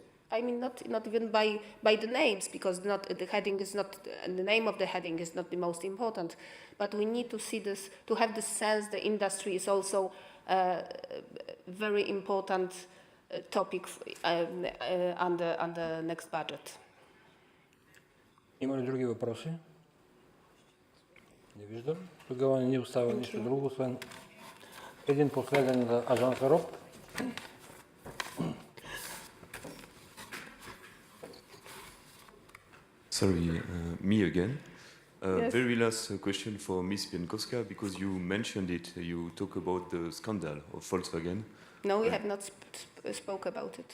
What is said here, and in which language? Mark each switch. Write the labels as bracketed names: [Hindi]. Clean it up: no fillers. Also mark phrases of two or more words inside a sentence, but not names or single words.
[English] I mean, not even by the names, because the heading is not, the name of the heading is not the most important, but we need to see this, to have the sense the industry is also a very important topic on the next budget. [Bulgarian] Има ли други въпроси? Не виждам. Тогава не ни остава нищо друго, освен един последен Ажан Сароп. [English] Sorry, me again. Yes. Very last question for Ms. Bienkowska, because you mentioned it. You talk about the scandal of Volkswagen. No, we have not spoke about it.